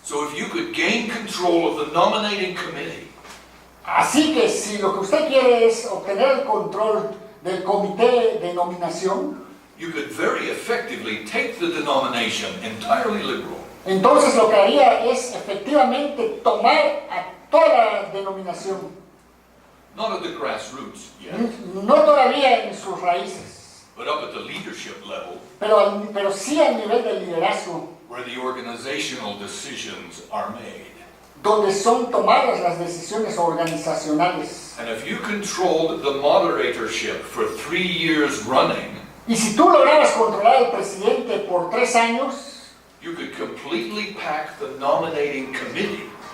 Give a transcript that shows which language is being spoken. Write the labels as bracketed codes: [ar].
[en] So if you could gain control of the nominating committee, [es] Así que si lo que usted quiere es obtener el control del comité de nominación, [en] you could very effectively take the denomination entirely liberal [es] entonces lo que haría es efectivamente tomar a toda la denominación, [en] not at the grassroots yet, [es] no todavía en sus raíces, [en] but up at the leadership level, [es] pero sí al nivel del liderazgo, [en] where the organizational decisions are made. [es] donde son tomadas las decisiones organizacionales. [en] And if you controlled the moderatorship for 3 years running, [es] Y si tú lograbas controlar al presidente por 3 años, [en] you could completely pack the nominating committee